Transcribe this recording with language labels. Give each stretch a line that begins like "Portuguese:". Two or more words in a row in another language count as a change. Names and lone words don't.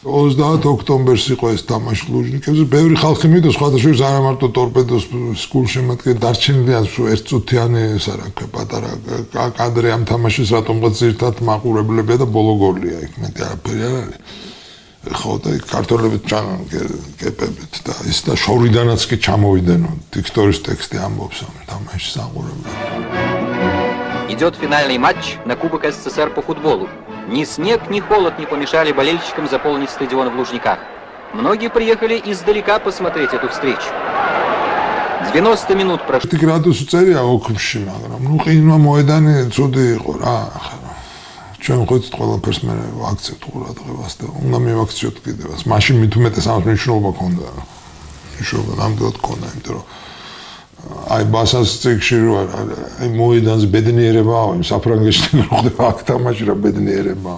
Georgian: 30 ოქტომბერს იყო ეს თამაში ლუჟნიკებზე. ბევრი ხალხი მიდოს, სხვადასხვა არა მარტო ტორპედოს გულშემატკივარი დარჩენილია ერთწუთიანი პატარა კადრი ამ თამაშის რატომღაც ერთად მაყურებლებია და ბოლო გოლია იქ მეტი არაფერი არ არის. ხო და ქართველებით ჩანან კეპებით და ის და შორიდანაც კი ჩამოვიდენო დიქტორის ტექსტი ამბობს ამ თამაშის საყურებლად.
Russian: Идет финальный матч на Кубок СССР по футболу. Ни снег, ни холод не помешали болельщикам заполнить стадион в Лужниках. Многие приехали издалека посмотреть эту встречу. 90 минут прошло.
Georgian: Градус წერია ოქროში, მაგრამ ნუ ყინვა მოედანი ცუდი იყო რა. ჩვენ ხოც ყველაფერს მე ვაქცევთ ყურადღებას და უნდა მივაქციოთ კიდევაც. მაშინ მით უმეტეს ამას მნიშვნელობა ქონდა. მნიშვნელობა ნამდვილად ქონდა, იმიტომ რომ აი ბასას წიგში რო აი მოედანს ბედნიერებაა, იმ საფრანგეთში რო ხდება აქ თამაში რა ბედნიერებაა.